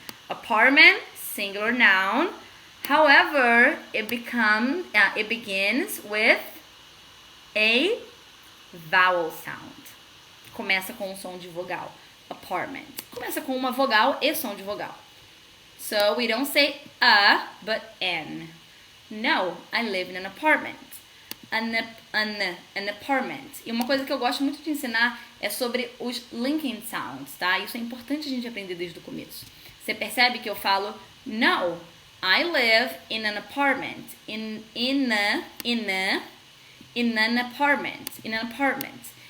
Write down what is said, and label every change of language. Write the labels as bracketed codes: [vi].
[en] Apartment, singular noun. However, it begins with a vowel sound. [pt] Começa com um som de vogal. Apartment. Começa com uma vogal e som de vogal. [en] So we don't say a, but an. No, I live in an apartment. An apartment. [pt] E uma coisa que eu gosto muito de ensinar é sobre os linking sounds, tá? Isso é importante a gente aprender desde o começo. Você percebe que eu falo no, [en] I live in an apartment. In an apartment.